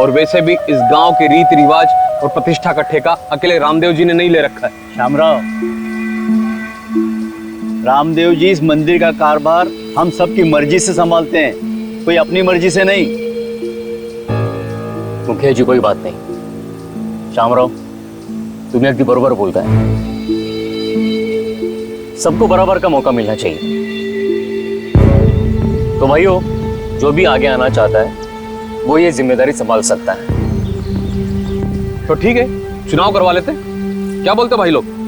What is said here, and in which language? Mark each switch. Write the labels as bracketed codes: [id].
[hi] और वैसे भी इस गांव के रीति रिवाज और प्रतिष्ठा का ठेका अकेले रामदेव जी ने नहीं ले रखा है. श्यामराव, रामदेव जी इस मंदिर का कारोबार हम सबकी मर्जी से संभालते हैं, कोई अपनी मर्जी से नहीं. मुखिया जी, कोई बात नहीं. [mr] श्यामराव, तुम्ही अगदी बरोबर बोलताय. [hi] सबको बराबर का मौका मिलना चाहिए. तो भाइयों, जो भी आगे आना चाहता है वो ये जिम्मेदारी संभाल सकता है. तो ठीक है, चुनाव करवा लेते. क्या बोलते भाई लोग?